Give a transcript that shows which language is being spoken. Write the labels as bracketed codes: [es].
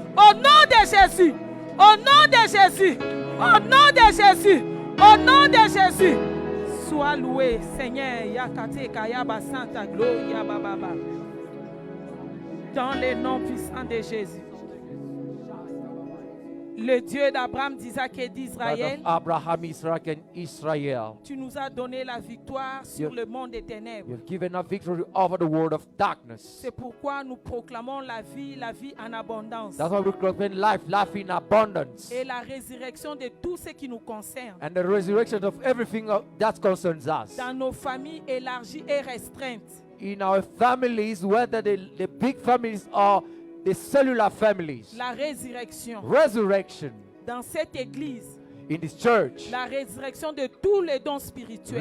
[fr] Au nom de Jésus, au nom de Jésus, au nom de Jésus, au nom de Jésus. Sois loué, Seigneur. Yakate Kayaba Santa Gloria Baba. Dans le nom puissant de Jésus. Le Dieu d'Abraham, d'Isaac et [en] God [fr] d'Israël, [en] of Abraham, Isaac, and Israel. [fr] tu nous as donné la victoire sur [en] You- [fr] le monde des ténèbres. [en] You've given us victory over the world of darkness. [fr] C'est pourquoi nous proclamons la vie en abondance. [en] That's why we proclaim life, life in abundance. [fr] Et la résurrection de tout ce qui nous concerne. [en] And the resurrection of everything that concerns us. [fr] Dans nos familles élargies et restreintes. [en] In our families, whether the big families or the cellular families. [fr] La résurrection. [en] Resurrection [fr] Dans cette église. [en] in this church. [fr] La résurrection de tous les dons spirituels.